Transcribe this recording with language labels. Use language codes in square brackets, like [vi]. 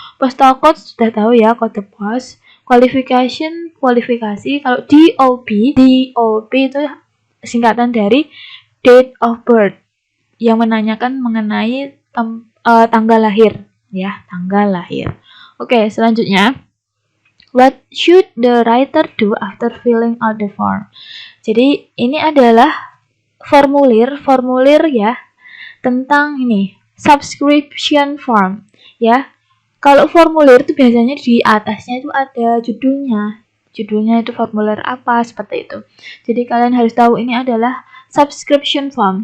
[id] Postal code sudah tahu ya, kode pos. Kualifikasi kalau DOB itu singkatan dari [en] date of birth [id] yang menanyakan mengenai tanggal lahir ya, tanggal lahir. [en] Oke, selanjutnya what should the writer do after filling out the form? [id] Jadi ini adalah formulir ya tentang ini subscription form ya. Kalau formulir itu biasanya di atasnya itu ada judulnya itu formulir apa seperti itu. Jadi kalian harus tahu ini adalah subscription form.